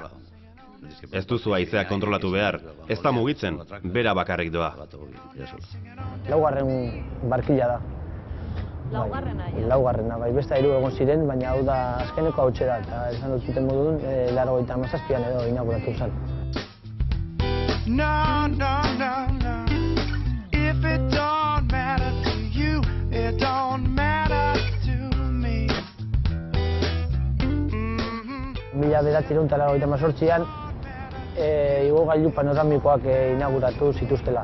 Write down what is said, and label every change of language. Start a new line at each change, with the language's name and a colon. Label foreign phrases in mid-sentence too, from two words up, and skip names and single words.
Basque: Ez duzu haizeak kontrolatu behar, ez da mugitzen, bera bakarrik doa. 4. barkila da. Laugarrena, bai, beste 3 egon ziren, baina hau da azkeneko hautxe da, eta esan dut zuten modun, 87an edo inauguratu zen.
Spanish: No, no, no, no.
English: If it don't matter to you, it don't matter to me.
Basque: 1988an, igogailu panoramikoak inauguratu zituztela.